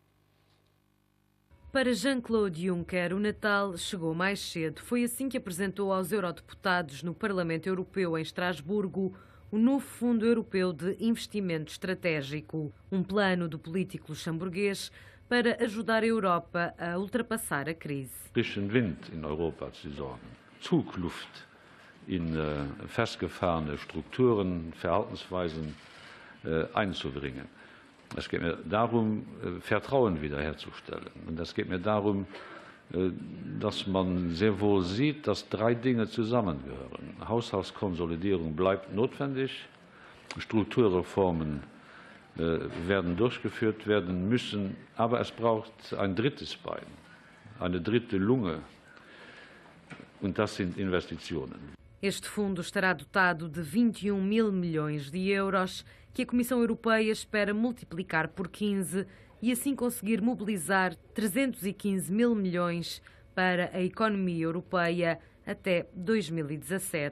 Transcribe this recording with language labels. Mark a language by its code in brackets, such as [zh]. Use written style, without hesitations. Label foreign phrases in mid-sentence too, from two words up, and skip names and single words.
[pt] Para Jean-Claude Juncker, o Natal chegou mais cedo. Foi assim que apresentou aos eurodeputados no Parlamento Europeu, em Estrasburgo, o novo Fundo Europeu de Investimento Estratégico, um plano do político luxemburguês para ajudar a Europa a ultrapassar a crise. [de] Frischen Wind in Europa zu sorgen, Zugluft in festgefahrene Strukturen, Verhaltensweisen einzubringen. Es geht mir darum, Vertrauen wiederherzustellen. Und es geht mir darum, dass man sehr wohl sieht, dass 3 Dinge zusammengehören. Haushaltskonsolidierung bleibt notwendig, Strukturreformen werden durchgeführt werden müssen, aber es braucht ein drittes Bein, eine dritte Lunge, und das sind Investitionen. [pt] Este fundo estará dotado de 21 mil milhões de euros, que a Comissão Europeia espera multiplicar por 15 e assim conseguir mobilizar 315 mil milhões para a economia europeia até 2017.